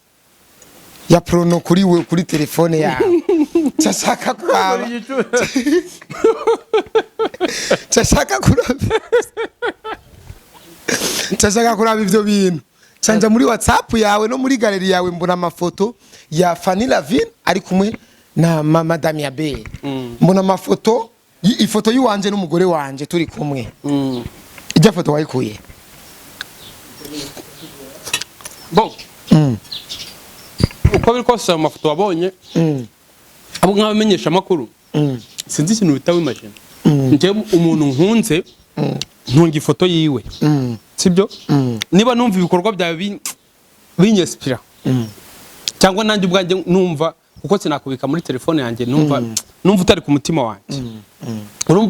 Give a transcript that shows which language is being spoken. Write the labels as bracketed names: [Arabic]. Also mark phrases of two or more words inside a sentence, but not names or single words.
[Rundi] kuri telefone yawe cyashaka kwaba cyashaka kuraba ivyo bintu canja muri WhatsApp yawe no muri galeri yawe mbona amafoto ya Fanny Lavine ari kumwe na Madame Abel mbona amafoto ifoto y'uwanje n'umugore wanje turi kumwe ijya foto wayikuye bo uko biri kose amafoto wabonye abo nk'abamenyesha makuru sinzi ikintu bitawe imagine nje umuntu nkunze ntunga ifoto yiwe sibyo niba numva ibikorwa byawe binyespira cyangwa nanjye ubwanjye numva uko sinakubika muri telefone yanjye numva utari ku mutima wanjye urumva